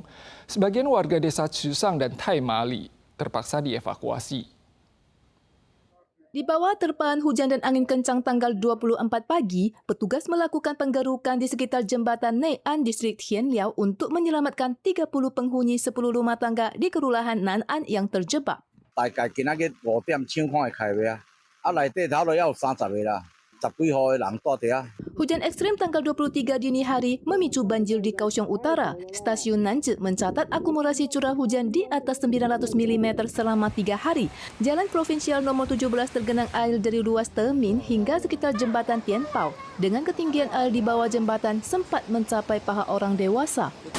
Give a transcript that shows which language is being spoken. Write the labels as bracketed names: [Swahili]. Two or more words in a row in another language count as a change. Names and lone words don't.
[Indonesian] Sebagian warga desa Chusang dan Taimali terpaksa dievakuasi. Di bawah terpaan hujan dan angin kencang tanggal 24 pagi, petugas melakukan penggerukan di sekitar jembatan Nei'an distrik Tianliao untuk menyelamatkan 30 penghuni 10 rumah tangga di kelurahan Nan'an yang terjebak. [Min Nan Chinese] 大概今仔日5點搶看會開會啊，內底頭就有30個啦，10幾號的人住佇啊。 [Indonesian] Hujan ekstrim tanggal 23 dini hari memicu banjir di Kaohsiung Utara. Stasiun Nance mencatat akumulasi curah hujan di atas 900 mm selama 3 hari. Jalan provinsial nomor 17 tergenang air dari ruas Temin hingga sekitar jembatan Tianpao. Dengan ketinggian air di bawah jembatan sempat mencapai paha orang dewasa.